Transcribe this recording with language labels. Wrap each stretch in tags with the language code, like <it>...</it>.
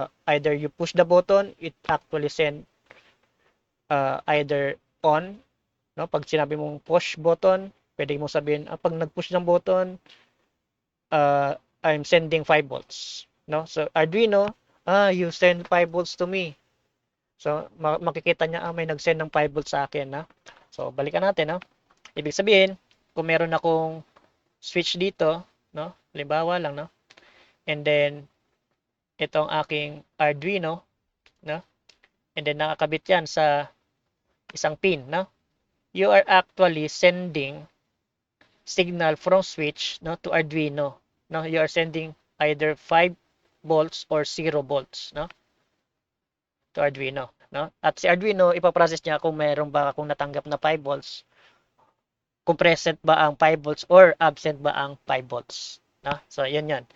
<en>Either you push the button, it actually send either on, no?</en> <tl>Pag sinabi mong push button, pwede mo sabihin, pag nag-push ng button,</tl> <en>I'm sending 5 volts,</en> <tl>no?</tl> <en>So Arduino, you send 5 volts to me.</en> <tl>So makikita niya, may nag-send ng 5 volts sa akin, na. So balikan natin, no? Ibig sabihin, kung meron akong switch dito, no? Halimbawa lang, no?</tl> <en>And then</en> <tl>itong aking Arduino, no?</tl> <en>And then</en> <tl>nakakabit yan sa isang pin, no?</tl> <en>You are actually sending signal from switch, no, to Arduino, no? You are sending either 5 volts or 0 volts, no? To Arduino,</en> <tl>no? At si Arduino, ipaprocess niya kung meron ba akong natanggap na 5 volts, kung present ba ang 5 volts or absent ba ang 5 volts, no? So, yun yun.</tl>